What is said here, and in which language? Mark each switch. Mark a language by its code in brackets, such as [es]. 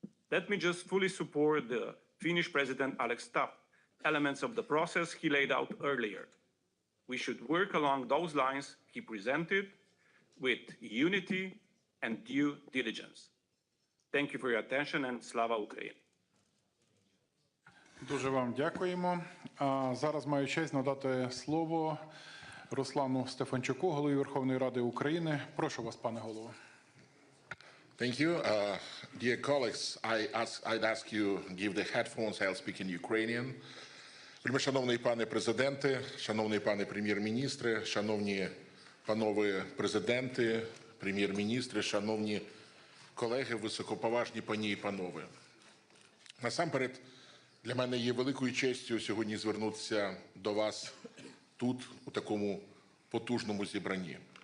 [en] Let me just fully support the Finnish President Alex Stubb elements of the process he laid out earlier. We should work along those lines he presented with unity and due diligence. Thank you for your attention, and [uk] Slava Ukraini. Дуже вам дякуємо. Зараз маю честь надати слово Руслану Стефанчуку, голові Верховної Ради України. Прошу вас, пане голово. [en] Thank you. Dear colleagues, I'd ask you to give the headphones, I'll speak in Ukrainian. [uk] Шановний пане президенте, шановний пане прем'єр-міністре, шановні панове президенти, прем'єр-міністри, шановні колеги, високоповажні пані і панове. Насамперед, для мене є великою честю сьогодні звернутися до вас тут, у такому потужному зібранні.